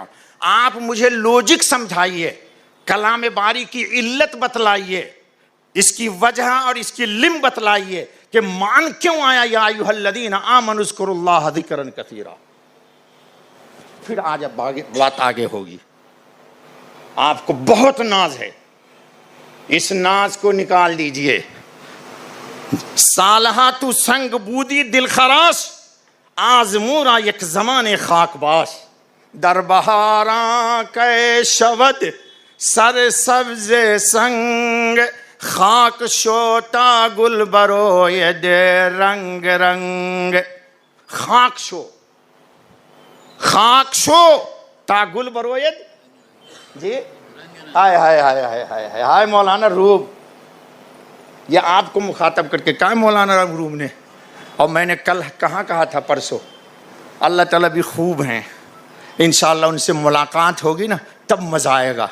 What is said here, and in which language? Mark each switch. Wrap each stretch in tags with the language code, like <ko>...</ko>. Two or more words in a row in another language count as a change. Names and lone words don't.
<ur>آپ مجھے لوجک سمجھائیے، کلام باری کی علت بتلائیے، اس کی وجہ اور اس کی لم بتلائیے کہ مان کیوں آیا</ur> <ar>یا ایھا الذین آمنوا اذکروا اللہ ذکرا کثیرا.</ar> <ur>پھر آج اب بات آگے ہوگی. آپ کو بہت ناز ہے، اس ناز کو نکال دیجئے.</ur> <fa>سالہا تو سنگ بودی دل خراش، آزمورا یک زمان خاک باش. در بہاراں کے شود سر سبز سنگ، خاک شوتا گل بروئے دے رنگ رنگ. خاک شو تا گل بروئے.</fa> <ur>جی ہائے ہائے ہائے ہائے ہائے ہائے مولانا روم، یہ آپ کو مخاطب کر کے کہا مولانا روم نے. اور میں نے کل کہاں کہا تھا، پرسوں، اللہ تعالیٰ بھی خوب ہیں،</ur> <ar>انشاءاللہ</ar> <ur>ان سے ملاقات ہوگی نا تب مزہ آئے گا.</ur>